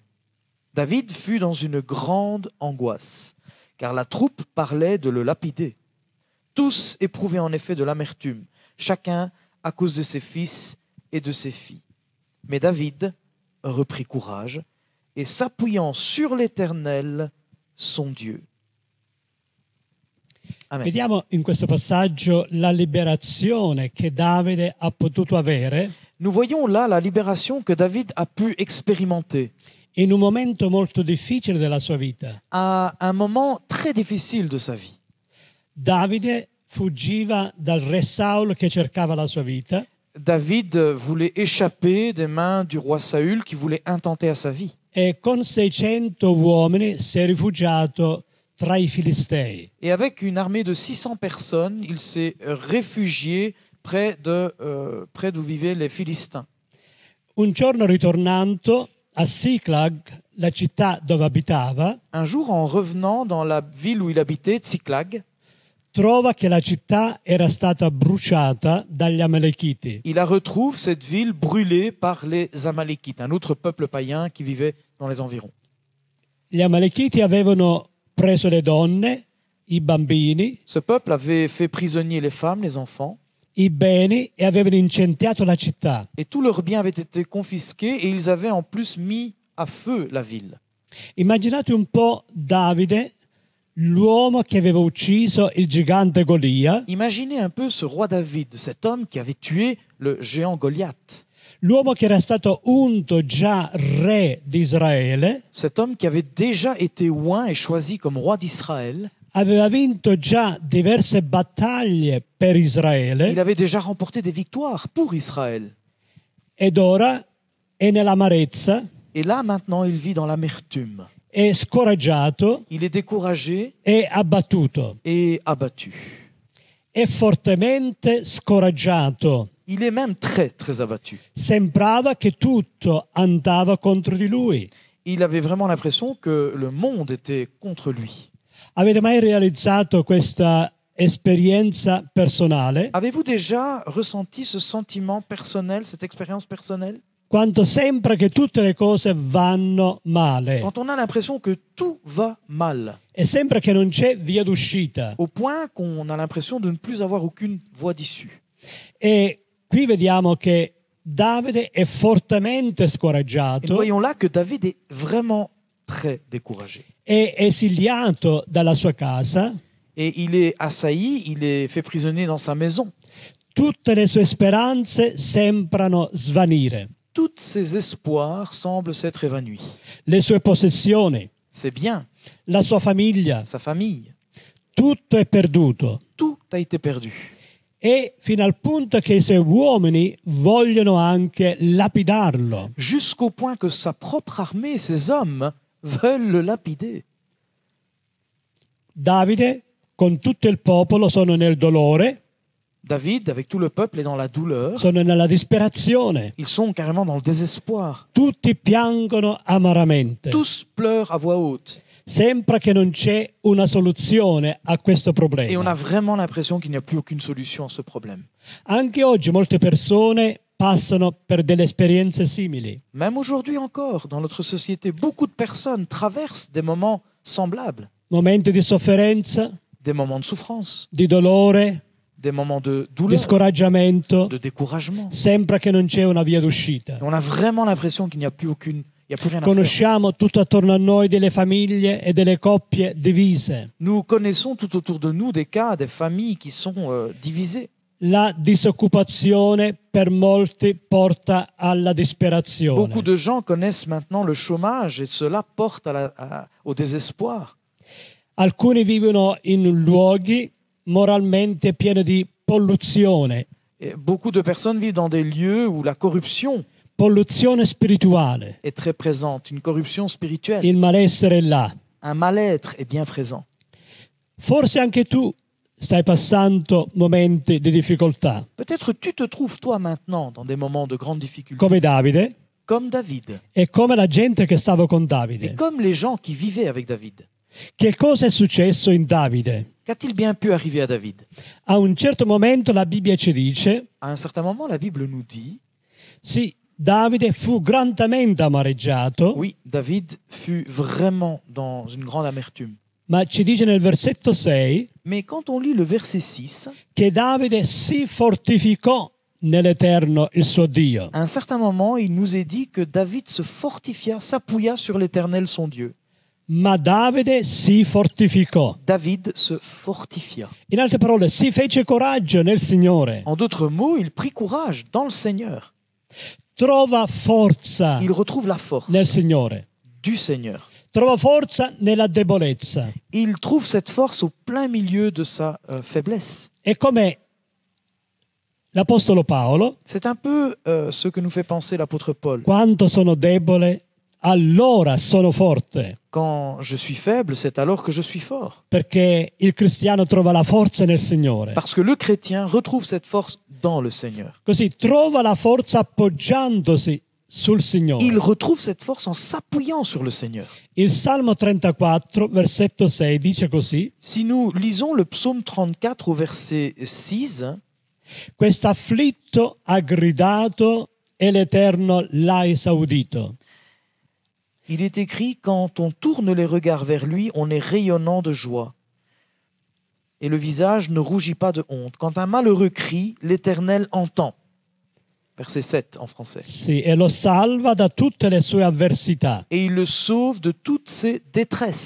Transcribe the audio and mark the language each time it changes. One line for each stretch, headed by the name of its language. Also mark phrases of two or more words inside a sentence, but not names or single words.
French: David fut dans une grande angoisse, car la troupe parlait de le lapider. Tous éprouvaient en effet de l'amertume, chacun à cause de ses fils et de ses filles. Mais David reprit courage et s'appuyant sur l'Éternel, son Dieu. Amen.
Italian: Vediamo in questo passaggio la liberazione che Davide ha potuto avere
French: Nous voyons là la libération que David a pu expérimenter
Italian: in un momento molto difficile della sua vita.
French: à un moment très difficile de sa vie.
Italian: Davide fuggiva dal re Saul che cercava la sua vita
French: David voulait échapper des mains du roi Saül qui voulait intenter à sa vie.
Italian: e con 600 uomini si è rifugiato tra i Filistei.
French: Et avec une armée de 600 personnes, il s'est réfugié près d'où vivaient les Philistins.
Italian: Un giorno ritornando a Siclag, la città dove abitava,
French: Un jour, en revenant dans la ville où il habitait, Tsiklag,
Italian: trova che la città era stata bruciata dagli Amalekiti.
French: il la retrouve, cette ville brûlée par les Amalékites, un autre peuple païen qui vivait dans les environs.
Italian: Gli Amalekiti avevano preso le donne, i bambini,
French: Ce peuple avait fait prisonnier les femmes, les enfants,
Italian: i beni e avevano incendiato la città.
French: et tous leurs biens avaient été confisqués, et ils avaient en plus mis à feu la ville.
Italian: Immaginate un po' Davide, l'uomo che aveva ucciso il gigante Golia,
French: Imaginez un peu ce roi David, cet homme qui avait tué le géant Goliath,
Italian: l'uomo che era stato unto già re di Israele,
French: cet homme qui avait déjà été oint et choisi comme roi d'Israël.
Italian: aveva vinto già diverse battaglie per
French: Il
Italian: Israele
French: avait déjà remporté des victoires pour Israël.
Italian: ed ora è nell'amarezza,
French: Et là, maintenant, il vit dans l'amertume.
Italian: è scoraggiato,
French: Il est découragé
Italian: è abbattuto.
French: et abattu.
Italian: È fortemente scoraggiato.
French: Il est même très, très abattu.
Italian: Sembrava che tutto andava contro di lui.
French: Il avait vraiment l'impression que le monde était contre lui.
Italian: Avete mai realizzato questa esperienza personale?
French: Avez-vous déjà ressenti ce sentiment personnel, cette expérience personnelle?
Italian: Quando sembra che tutte le cose vanno male
French: Quand on a l'impression que tout va mal,
Italian: e sembra che non c'è via d'uscita.
French: au point qu'on a l'impression de ne plus avoir aucune voie d'issue.
Italian: E qui vediamo che Davide è fortemente
French: Et nous
Italian: scoraggiato,
French: voyons là que David est vraiment très découragé.
Italian: è esiliato dalla sua casa,
French: Et il est assailli, il est fait prisonnier dans sa maison.
Italian: tutte le sue speranze sembrano svanire,
French: Tous ses espoirs semblent s'être évanouis.
Italian: le sue possessioni,
French: C'est bien,
Italian: la sua famiglia,
French: sa famille,
Italian: tutto è perduto.
French: tout a été perdu.
Italian: e fino al punto che i suoi uomini vogliono anche lapidarlo.
French: jusqu'au point que sa propre armée, ses hommes, veulent le lapider.
Italian: Davide con tutto il popolo sono nel dolore,
French: David, avec tout le peuple, est dans la douleur.
Italian: sono nella disperazione.
French: Ils sont carrément dans le désespoir.
Italian: Tutti piangono amaramente.
French: Tous pleurent à voix haute.
Italian: Sembra che non c'è una soluzione a questo
French: Et on a
Italian: problema.
French: vraiment l'impression qu'il n'y a plus aucune solution à ce problème.
Italian: Anche oggi molte persone passano per delle esperienze simili.
French: Même aujourd'hui encore, dans notre société, beaucoup de personnes traversent des moments semblables.
Italian: Momenti di sofferenza,
French: Des moments de souffrance,
Italian: di dolore,
French: des moments de
Italian: di
French: douleur,
Italian: scoraggiamento.
French: de découragement.
Italian: Sembra che non c'è una via d'uscita.
French: Et on a vraiment l'impression qu'il n'y a plus aucune, il n'y a plus rien à faire.
Italian: Conosciamo tutto attorno a noi delle famiglie e delle coppie divise.
French: Nous connaissons tout autour de nous des cas, des familles qui sont divisées.
Italian: La disoccupazione per molti porta alla
French: Beaucoup
Italian: disperazione.
French: de gens connaissent maintenant le chômage et cela porte au désespoir.
Italian: Alcuni vivono in luoghi moralmente pieni di polluzione,
French: Et beaucoup de personnes vivent dans des lieux où la corruption
Italian: polluzione spirituale.
French: est très présente, une corruption spirituelle.
Italian: Il malessere è là.
French: Un mal-être est bien présent.
Italian: Forse anche tu stai passando momenti di difficoltà,
French: Peut-être tu te trouves toi maintenant dans des moments de grande difficulté,
Italian: come Davide
French: comme David,
Italian: e come la gente che stava con
French: et
Italian: Davide.
French: comme les gens qui vivaient avec David.
Italian: Che cosa è successo in Davide?
French: Qu'a-t-il bien pu arriver à David?
Italian: A un certo momento la Bibbia ci dice,
French: À un certain moment, la Bible nous dit,
Italian: sì, Davide fu grandemente amareggiato,
French: oui, David fut vraiment dans une grande amertume.
Italian: ma ci dice nel versetto 6
French: Mais quand on lit le verset 6,
Italian: che Davide si fortificò nell'Eterno il suo Dio.
French: à un certain moment, il nous est dit que David se fortifia, s'appuya sur l'Éternel son Dieu.
Italian: Ma Davide si fortificò.
French: David se fortifia.
Italian: In altre parole, si fece coraggio nel Signore.
French: En d'autres mots, il prit courage dans le Seigneur.
Italian: Trova forza
French: Il retrouve la force
Italian: nel Signore.
French: du Seigneur.
Italian: Trova forza nella debolezza.
French: Il trouve cette force au plein milieu de sa faiblesse.
Italian: È come l'Apostolo Paolo,
French: C'est un peu ce que nous fait penser l'apôtre Paul.
Italian: quando sono debole, allora sono forte.
French: Quand je suis faible, c'est alors que je suis fort.
Italian: Perché il cristiano trova la forza nel Signore.
French: Parce que le chrétien retrouve cette force dans le Seigneur.
Italian: Così trova la forza appoggiandosi sul Signore.
French: Il retrouve cette force en s'appuyant sur le Seigneur.
Italian: Il Salmo 34, versetto 6, dice così:
French: Si nous lisons le psaume 34 au verset 6,
Italian: quest'afflitto ha gridato e l'Eterno l'ha esaudito.
French: il est écrit, quand on tourne les regards vers lui, on est rayonnant de joie. Et le visage ne rougit pas de honte. Quand un malheureux crie, l'Éternel entend. Verset 7 en français.
Italian: Sì, e lo salva da tutte le sue avversità.
French: Et il le sauve de toutes ses détresses.